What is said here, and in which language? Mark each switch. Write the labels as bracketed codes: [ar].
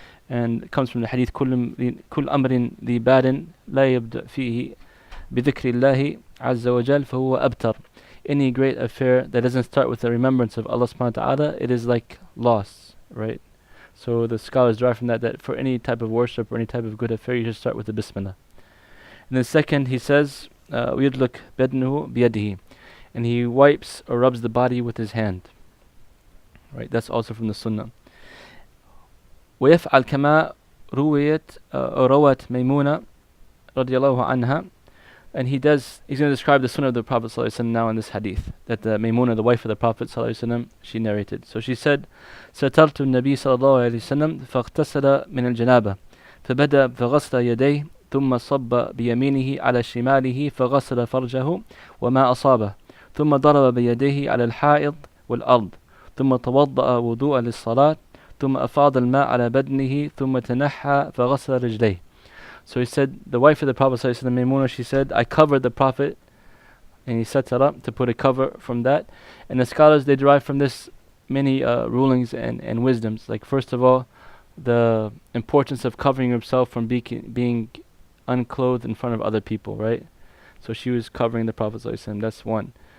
[en] And it comes from the hadith, [ar] كل أمر ذي بال لا يبدأ فيه بذكر الله عز وجل فهو أبتر. [en] Any great affair that doesn't start with the remembrance of Allah subhanahu wa ta'ala, it is like loss, right? So the scholars derive from that for any type of worship or any type of good affair, you should start with the Bismillah. And then second, he says, ويدلك بدنه بيده, and he wipes or rubs the body with his hand. Right, that's also from the Sunnah. ويفعل كما روت ميمونة رضي الله عنها, and he's going to describe the Sunnah of the Prophet ﷺ now in this hadith, that the Maymuna, the wife of the Prophet ﷺ, she narrated. So she said, [ar] سترت النبي صلى الله عليه وسلم فاغتسل من الجنابة فبدأ بغسل يديه ثم صب بيمينه على شماله فغسل فرجه وما أصابه ثم ضرب بيديه على الحائط والأرض ثم توضأ وضوءا للصلاة ثم أفاض الماء على بدنه ثم تنحى فغسل رجليه. [en] So he said, the wife of the Prophet ﷺ, Maymuna, she said, I covered the Prophet, and he set her up to put a cover from that. And the scholars, they derive from this many rulings and wisdoms. Like first of all, the importance of covering yourself from being unclothed in front of other people, right? So she was covering the Prophet ﷺ, that's one.